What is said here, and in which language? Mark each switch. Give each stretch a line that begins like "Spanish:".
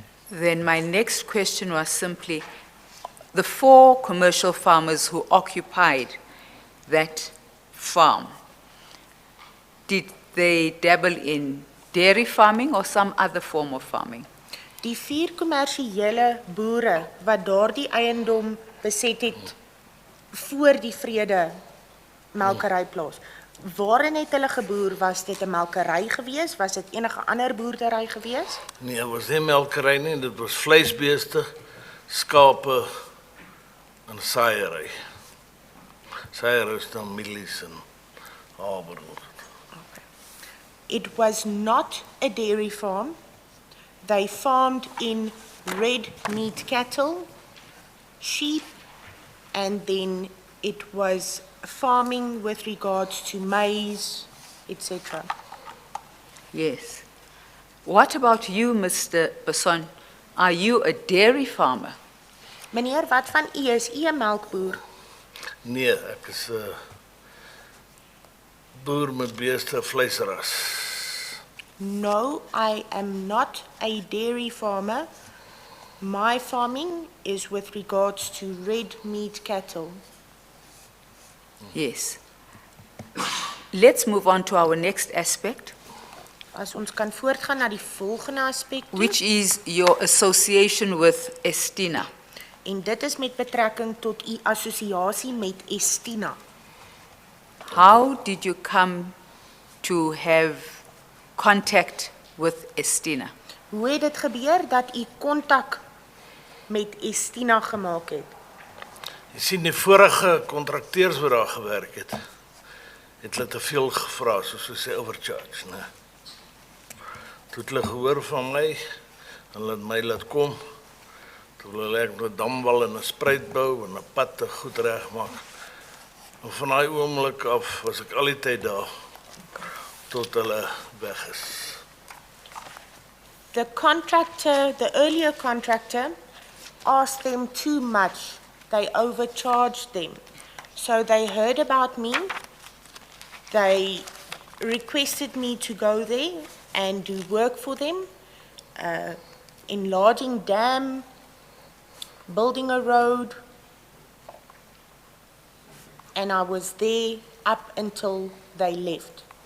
English: Then my next question was simply, the 4 commercial farmers who occupied that farm, did they dabble in dairy farming or some other form of farming?
Afrikaans: Die 4 kommersiële boere wat daardie eiendom beset het voor die Vrede melkeryplaas. Waarin het hulle geboer? Was dit 'n melkery gewees? Was dit enige ander boerdery gewees? Nee, het was nie melkery nie, dit was vleisbeeste, skape en saaiery. Saaiery is dan mielies en haver.
English: It was not a dairy farm. They farmed in red meat cattle, sheep, and then it was farming with regards to maize, etc. Yes. What about you, Mr. Basson? Are you a dairy farmer?
Afrikaans: Meneer, wat van u? Is u 'n melkboer? Nee, ek is 'n boer met beeste vleisras.
English: No, I am not a dairy farmer. My farming is with regards to red meat cattle. Yes. Let's move on to our next aspect,
Afrikaans: As ons kan voortgaan na die volgende aspek toe,
English: which is your association with Estina.
Afrikaans: en dit is met betrekking tot u assosiasie met Estina.
English: How did you come to have contact with Estina?
Afrikaans: Hoe het dit gebeur dat u kontak met Estina gemaak het? Jy sien die vorige kontrakteurs wat daar gewerk het hulle te veel gevra, soos hulle sê overcharge, né? Toe het hulle gehoor van my en hulle het my laat kom. Toe hulle ek met 'n damwal en 'n spruitbou en 'n pad te goed regmaak. En van daai oomblik af was ek al die tyd daar tot hulle weg is.
English: The contractor, the earlier contractor, asked them too much. They overcharged them. So they heard about me. They requested me to go there and do work for them, enlarging dam, building a road, and I was there up until they left.